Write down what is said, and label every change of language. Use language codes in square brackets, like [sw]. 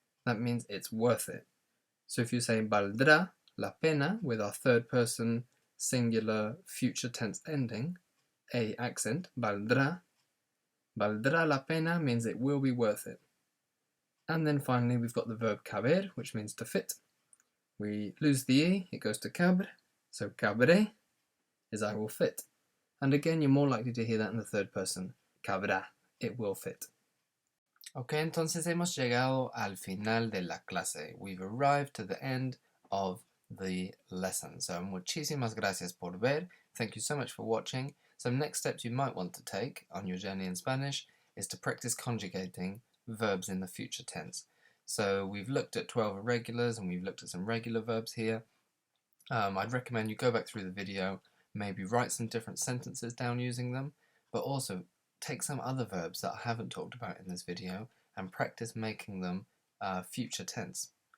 [en] That means it's worth it. So if you say [es] valdrá la pena [en] with our third person singular future tense ending, a accent, valdrá la pena means it will be worth it. And then finally we've got the verb caber, which means to fit. We lose the E, it goes to cabre, so cabré is I will fit. And again, you're more likely to hear that in the third person, cabrá, it will fit. [es] Ok, entonces hemos llegado al final de la clase. [en] We've arrived to the end of the lesson. [es] So muchísimas gracias por ver. [en] Thank you so much for watching. Some next steps you might want to take on your journey in Spanish is to practice conjugating verbs in the future tense. So we've looked at 12 irregulars and we've looked at some regular verbs here. I'd recommend you go back through the video, maybe write some different sentences down using them, but also take some other verbs that I haven't talked about in this video and practice making them future tense.